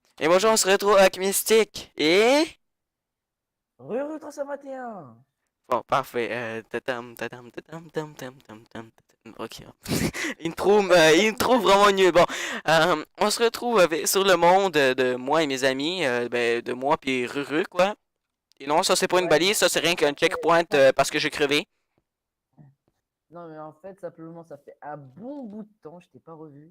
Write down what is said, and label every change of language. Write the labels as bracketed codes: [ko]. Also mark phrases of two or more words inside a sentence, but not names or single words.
[fr] Et bonjour, on se retrouve avec Mystique. Et... Rue 321. Bon, parfait. Tatam, tatam, tatam, tam, tam, tam, tam, tatam. Ok. Intro vraiment nul. Bon, on se retrouve sur le monde de moi et mes amis. Ben, de moi puis Ruru, quoi. Et non, ça c'est pas une Ouais, balise, ça c'est rien qu'un checkpoint parce que j'ai crevé. non, mais en fait, simplement, ça fait un bon bout de temps, je t'ai pas revu.